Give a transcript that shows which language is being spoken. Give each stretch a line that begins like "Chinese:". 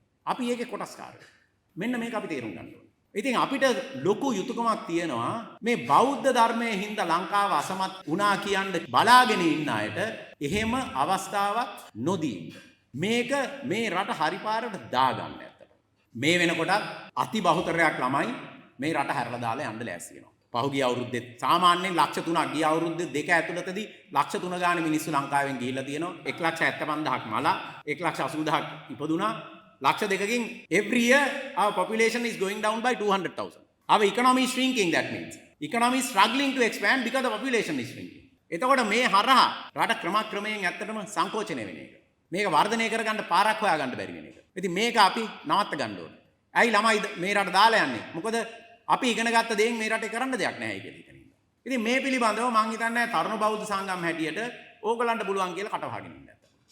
Sinhala: අපි ඒකේ කොටස්කාරයෝ. මෙන්න මේක අපි තේරුම් ගන්න ඕනේ. ඉතින් අපිට ලොකු යුතුයකමක් තියෙනවා මේ බෞද්ධ ධර්මයේ හින්දා ලංකාව අසමත් වුණා කියන්න බලාගෙන ඉන්න අයට එහෙම අවස්ථාවක් නොදී මේක මේ රට හරි පාරට දාගන්න ඇත්තට. මේ වෙනකොට අති බහුතරයක් ළමයි මේ රට හැරලා දාලා යන්න ලෑස්ති වෙනවා. පහුගිය අවුරුද්දේ සාමාන්‍යයෙන් ලක්ෂ 3ක් ගිය අවුරුද්දේ දෙක ඇතුළතදී ලක්ෂ 3 ගානේ මිනිස්සු ලංකාවෙන් ගිහිල්ලා තියෙනවා. 1,75,000ක් මලා 1,80,000ක් ඉපදුනා. ලක්ෂ දෙකකින්
English: every year our population is going down by 200,000. Our economy is shrinking, that means. Economy is struggling to expand because the population is shrinking.
Sinhala: එතකොට මේ හරහා රට ක්‍රමක්‍රමයෙන් ඇත්තටම සංකෝචනය වෙන එක. මේක වර්ධනය කරගන්න පාරක් හොයාගන්න බැරි වෙන එක. ඉතින් මේක අපි නවත්ත ගන්න ඕනේ. ඇයි ළමයි මේ රට දාලා යන්නේ? මොකද අපි ඉගෙන ගත්ත දේෙන් මේ රටේ කරන්න දෙයක් නැහැ කියලා හිතන ඉන්නවා. ඉතින් මේ පිළිබඳව මම හිතන්නේ තරුණ බෞද්ධ සංගම් හැටියට ඕගලන්ට පුළුවන් කියලා කටවහගෙන ඉන්න නැත්නම්.